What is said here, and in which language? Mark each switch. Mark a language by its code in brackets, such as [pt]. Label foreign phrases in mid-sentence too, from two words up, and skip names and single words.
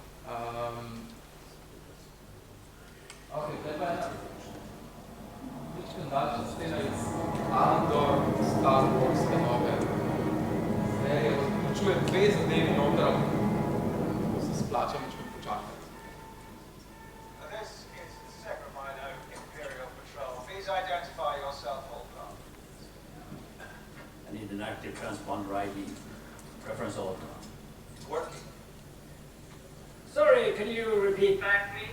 [sl] Ok, zdaj pa ena lična daljša scena iz Andor Star Wars nove serije, vključuje 2 zadevi noter, ko se splača ničko počakati. [en] Identify yourself, Holcroft. I need an active transponder ID. Preference Holcroft. Working. Sorry, can you repeat back, please?